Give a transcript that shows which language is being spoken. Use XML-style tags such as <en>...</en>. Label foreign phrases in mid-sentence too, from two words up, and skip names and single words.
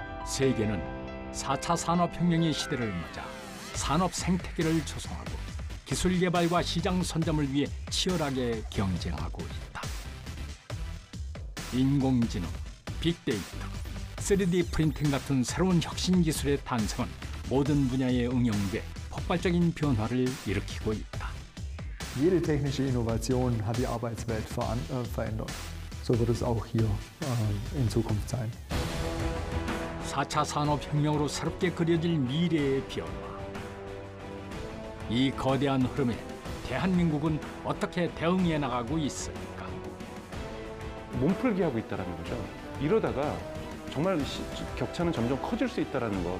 <ko>세계는 4차 산업혁명의 시대를 맞아 산업 생태계를 조성하고 기술 개발과 시장 선점을 위해 치열하게 경쟁하고 있다. 인공지능, 빅데이터, 3D 프린팅 같은 새로운 혁신 기술의 탄생은 모든 분야에 응용돼 폭발적인 변화를 일으키고 있다.</ko> <de>Jede technische Innovation hat die Arbeitswelt verändert. So wird es auch hier in Zukunft sein.</de> <ko>4차 산업혁명으로 새롭게 그려질 미래의 변화. 이 거대한 흐름에 대한민국은 어떻게 대응해 나가고 있을까? 몸풀기 하고 있다는 거죠. 이러다가 정말 격차는 점점 커질 수 있다는 것.</ko>